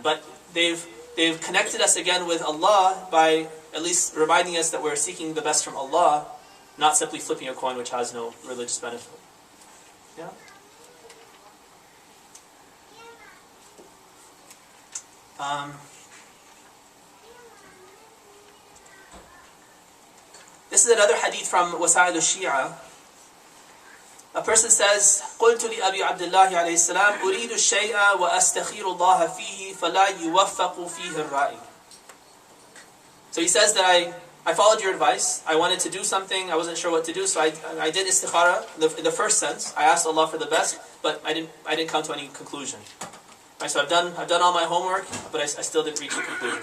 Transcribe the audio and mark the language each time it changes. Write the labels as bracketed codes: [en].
[en] But they've connected us again with Allah by at least reminding us that we're seeking the best from Allah, not simply flipping a coin which has no religious benefit. Yeah? This is another hadith from Wasa'id al-Shi'a. A person says, [ar] قلت لأبي عبد الله عليه السلام أريد الشيء وأستخير الله فيه فلا يوفق فيه الرأي. [en] So he says that I followed your advice. I wanted to do something. I wasn't sure what to do, so I did Istikhara in the first sense. I asked Allah for the best, but I didn't come to any conclusion. Right, so I've done all my homework, but I still didn't reach a conclusion.